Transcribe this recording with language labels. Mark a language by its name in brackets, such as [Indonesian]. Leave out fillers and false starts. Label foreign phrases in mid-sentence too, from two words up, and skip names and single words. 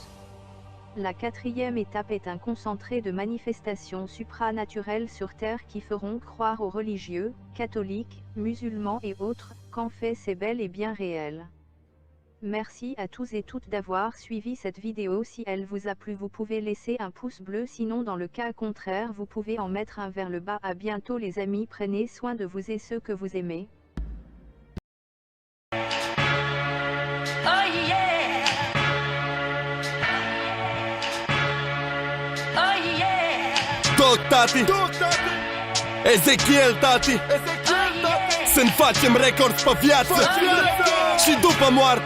[French] La quatrième étape est un concentré de manifestations supranaturelles sur Terre qui feront croire aux religieux, catholiques, musulmans et autres, qu'en fait c'est bel et bien réel. Merci à tous et toutes d'avoir suivi cette vidéo. Si elle vous a plu, vous pouvez laisser un pouce bleu, sinon dans le cas contraire vous pouvez en mettre un vers le bas. À bientôt les amis, prenez soin de vous et ceux que vous aimez. [Romanian] Tot, tati, Ezechiel, tati, să ne facem record pe viață și după moarte.